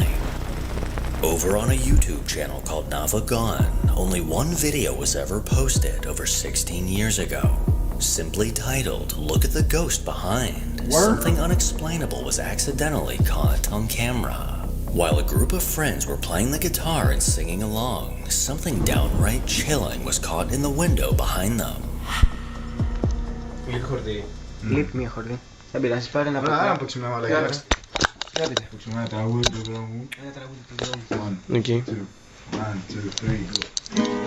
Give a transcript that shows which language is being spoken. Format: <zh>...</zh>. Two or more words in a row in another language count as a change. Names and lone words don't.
<en>Over on a YouTube channel called Nava Gone, only one video was ever posted over 16 years ago. Simply titled, "Look at the Ghost Behind." Something unexplainable was accidentally caught on camera. While a group of friends were playing the guitar and singing along, something downright chilling was caught in the window behind them.</en> <el>Λείπει μία χορδή. Δεν πειράζει, πάρε ένα Άρα, να παίξουμε ένα άλλο. Παίξουμε ένα τραγούδι του δρόμου. Ένα τραγούδι του δρόμου. Εκεί. 1, 2, 3, go.</el>